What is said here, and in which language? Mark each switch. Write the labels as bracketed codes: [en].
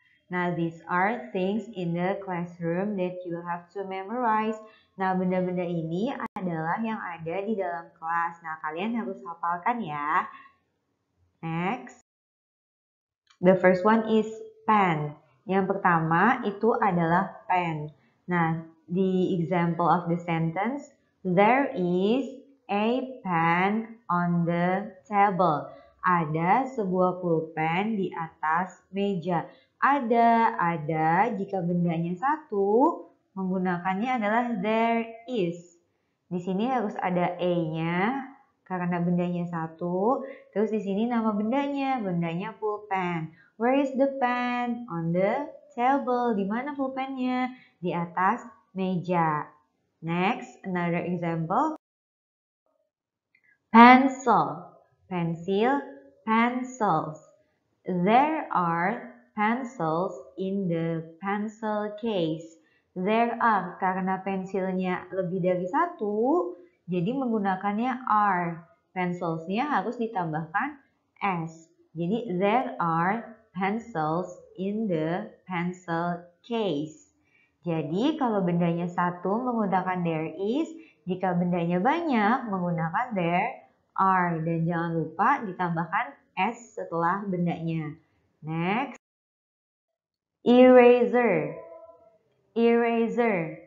[en] Now these are things in the classroom that you have to memorize. [id] Nah, benda-benda ini adalah yang ada di dalam kelas. Nah, kalian harus hafalkan ya. Next. [en] The first one is pen. [id] Yang pertama itu adalah pen. [en] Nah, the example of the sentence, there is a pen on the table. [id] Ada sebuah pulpen di atas meja. Ada, jika bendanya satu, menggunakannya adalah there is. Di sini harus ada a-nya, karena bendanya satu. Terus di sini nama bendanya pulpen. [en] Where is the pen? On the table. [id] Di mana pulpennya? Di atas meja. [en] Next, another example. Pencil, pensil, pencils. There are pencils in the pencil case. [id] There are, karena pensilnya lebih dari satu, jadi menggunakannya are. Pencilsnya harus ditambahkan s. Jadi [en] there are pencils in the pencil case. [id] Jadi kalau bendanya satu menggunakan there is, jika bendanya banyak menggunakan there are. Dan jangan lupa ditambahkan s setelah bendanya. [en] Next. Eraser. Eraser.